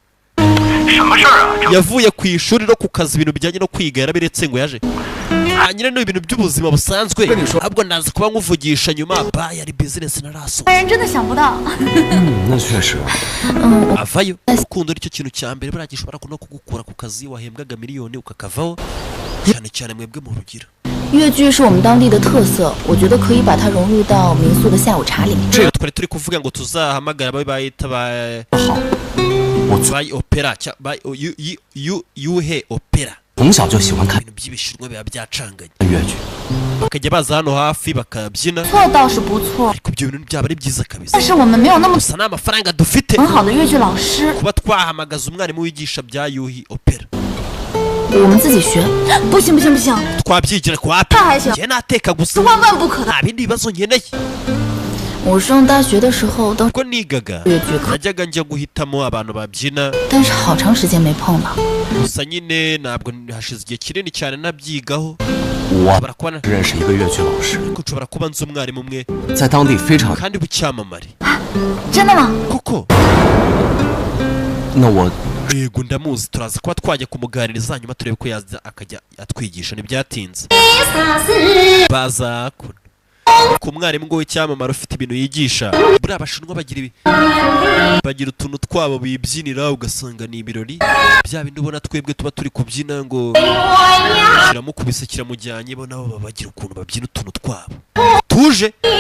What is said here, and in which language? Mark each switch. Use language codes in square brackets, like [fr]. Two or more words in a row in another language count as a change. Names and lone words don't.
[rw] yavuye ku ishuri no ku kazi ibintu bijyanye no kwiga yarabiretse ngo yaje nyine ni ibintu by'ubuzima busanzwe ahubwo ndaza kuba nkuvugisha nyuma yari bizinesi naraso avayo urukundo nicyo kintu cya mbere buriya gishobora no kugukura ku kazi wahembwaga miliyoni ukakavaho cyane cyane mwebwe mu rugira [zh] 越剧是我们当地的特色，我觉得可以把它融入到民宿的下午茶里面。 [rw] twari turi kuvuga ngo tuzahamagara abo bayita ba opera yuhe opera [zh] 从小就喜欢看 [rw] ibintu by'ibishinwa biba byacanganye [zh] 越剧。 [rw] bakajya baza hano hafi bakabyina [zh] 错倒是不错， [rw] ariko ibyo bintu byaba ari byiza kabisa [zh] 但是我们没有那么 [rw] gusa nta mafaranga dufite [zh] 很好的越剧老师， [rw] kuba twahamagaza umwarimu wigisha bya yuhi opera [zh] 我们自己学。不行不行不行， [rw] twabyigira kwa api [zh] 那还行， [rw] njye nateka gusa [zh] 是万万不可的。 [rw] nta bindi bibazo nkeneye [zh] 我上大学的时候都， [rw] ubwo nigaga [zh] 越剧课， [rw] najyaga njya guhitamo abantu babyina [zh] 但是好长时间没碰了。 [rw] gusa nyine ntabwo hashize igihe kinini cyane nabyigaho [zh] 我 [rw] nshobora kuba [zh] 认识一个越剧老师， [rw] ariko nshobora kuba nzi umwarimu umwe [zh] 在当地非常。 [rw] kandi w'icyamamare [zh] 真的吗？ [rw] koko [zh] 那我 [rw] yego ndamuzi turaza kuba twajya kumuganiriza hanyuma turebe ko yaza akajya atwigisha ntibyatinze baza kuno ku mwarimu ngo w'icyamamare ufite ibintu yigisha buriya abashinwa bagira utuntu twabo bibyinira ugasanga ni ibirori bya bindi ubona twebwe tuba turi kubyina ngo kiramukubise kiramujyanye bo nabo bagira ukuntu babyina utuntu twabo tuje